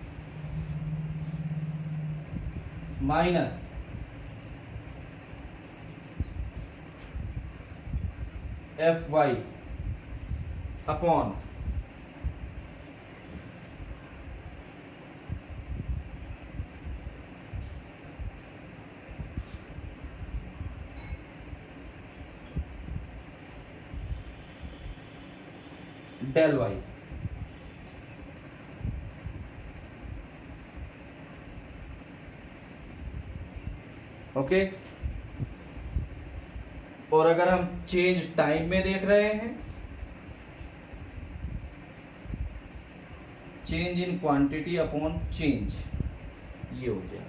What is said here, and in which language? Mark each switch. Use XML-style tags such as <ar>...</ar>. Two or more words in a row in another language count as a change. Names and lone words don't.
<en>minus fy upon del y.</en> <hi>ओके, और अगर हम</hi> <en>change time</en> <hi>में देख रहे हैं,</hi> <en>change in quantity upon change,</en> <hi>ये हो गया।</hi>